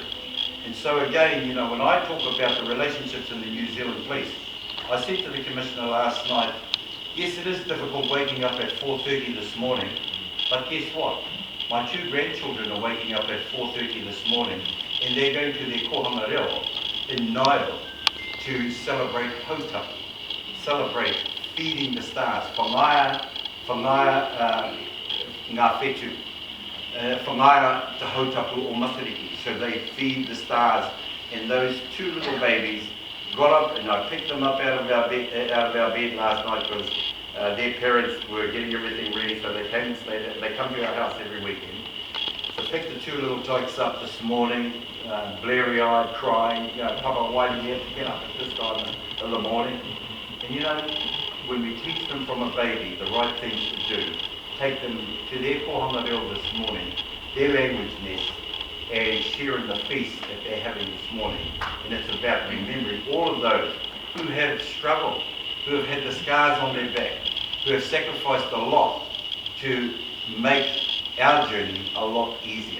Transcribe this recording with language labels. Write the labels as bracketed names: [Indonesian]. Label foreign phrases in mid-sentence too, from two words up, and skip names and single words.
[English] And so again, when I talk about the relationships in the New Zealand police, I said to the Commissioner last night, yes, it is difficult waking up at 4:30 this morning, but guess what? My 2 grandchildren are waking up at 4:30 this morning, and they're going to their [Māori] kohanga reo [English] in Nairo to celebrate Hautau, celebrate feeding the stars, [Māori] whangaia ngā whetu, whangaia te hautapu o Matariki. [English] So they feed the stars, and those 2 little babies got up, and I picked them up out of our bed last night because their parents were getting everything ready, so they came and stayed. They come to our house every weekend. So picked the 2 little tykes up this morning, bleary-eyed, crying, Papa, why do you have to get up at this time in the morning? And when we teach them from a baby the right things to do, take them to their [Māori] kohanga reo [English] this morning, their language nest, and sharing the feast that they're having this morning. And it's about remembering all of those who have struggled, who have had the scars on their back, who have sacrificed a lot to make our journey a lot easier.